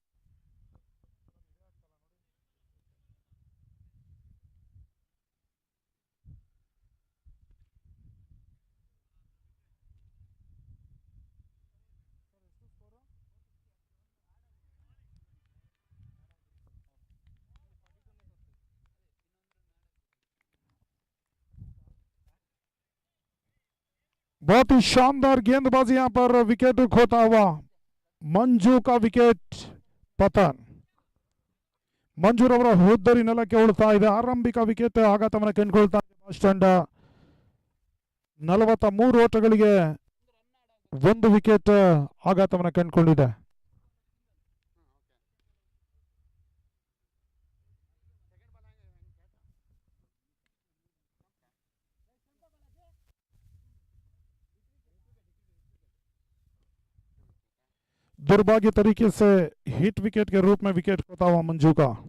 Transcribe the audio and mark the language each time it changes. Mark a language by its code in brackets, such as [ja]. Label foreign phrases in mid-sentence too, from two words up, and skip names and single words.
[hi] बहुत ही शानदार गेंदबाजी यहां पर विकेट खोता हुआ ಮಂಜು का विकेट पतन. [kn] ಮಂಜೂರವರ ಹುದ್ದರಿ ನೆಲಕ್ಕೆ ಉಳ್ತಾ ಇದೆ. ಆರಂಭಿಕ ವಿಕೆಟ್ ಆಘಾತವನ್ನು ಕಂಡುಕೊಳ್ತಾ ಇದೆ ಬಾಸ್ ತಂಡ. 43 ಓಟಗಳಿಗೆ 1 ವಿಕೆಟ್ ಆಘಾತವನ್ನು ಕಂಡುಕೊಂಡಿದೆ. [hi] दुर्भाग्य तरीके से हिट विकेट के रूप में विकेट खोता हुआ मंजू का।